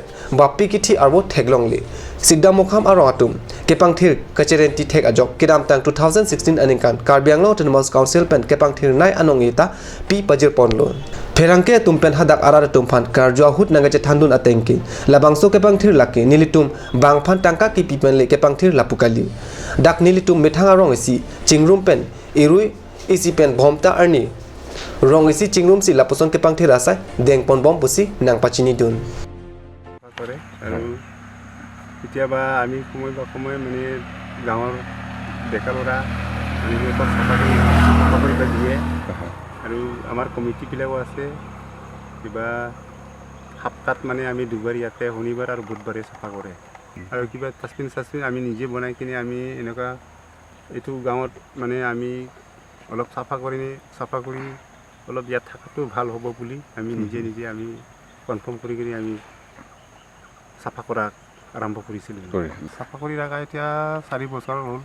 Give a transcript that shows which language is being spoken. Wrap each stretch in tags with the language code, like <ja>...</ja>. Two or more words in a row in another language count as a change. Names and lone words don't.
<mjw>bapi kithi arbo theglongli Sigdamukham arong atum kepangthir kacherenti thek ajok kidam tang 2016 aninkan Karbi Anglong Autonomous Council pen kepangthir nai anongita pi pajir ponlo Ferangke tumpen hadak arar tumphan karjua hut nangaje thandun atengki labangso kepangthir laki nilitum bangphan tangka ki pipen le kepangthir lapukali dak nilitum methanga rong isi chingrum pen irui isi pen bhomta arni rong isi chingrum si lapuson kepangthir asai dengpon bom pusi nang pachini dun</mjw> <as>কৰে আৰু কেতিয়াবা আমি সময় মানে গাঁৱৰ ডেকা ল'ৰা সিহঁতক চাফা কৰিব দিয়ে আৰু আমাৰ কমিটিবিলাকো আছে কিবা সপ্তাহত মানে আমি দুবাৰ ইয়াতে শনিবাৰ আৰু বুধবাৰে চাফা কৰে আৰু কিবা ডাষ্টবিন আমি নিজে বনাই কিনে আমি এনেকুৱা এইটো গাঁৱত মানে আমি অলপ চাফা কৰি অলপ ইয়াত থকাটো ভাল হ'ব বুলি আমি নিজে আমি কনফাৰ্ম কৰি কিনে আমি চাফা কৰা আৰম্ভ কৰিছিলোঁ চাফা কৰি ৰাখা এতিয়া 4 বছৰ হ'ল</as>